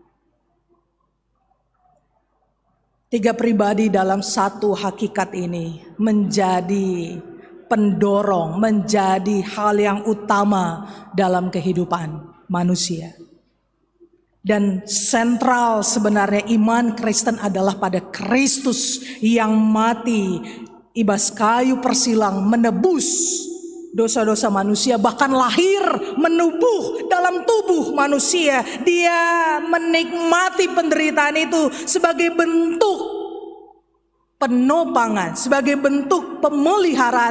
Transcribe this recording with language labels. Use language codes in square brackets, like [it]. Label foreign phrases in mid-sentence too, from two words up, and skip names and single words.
[id] Tiga pribadi dalam satu hakikat ini menjadi pendorong, menjadi hal yang utama dalam kehidupan manusia. Dan sentral sebenarnya iman Kristen adalah pada Kristus yang mati [btx] ibas kayu persilang [id] menebus dosa-dosa manusia, bahkan lahir menubuh dalam tubuh manusia. Dia menikmati penderitaan itu sebagai bentuk penopangan, sebagai bentuk pemeliharaan.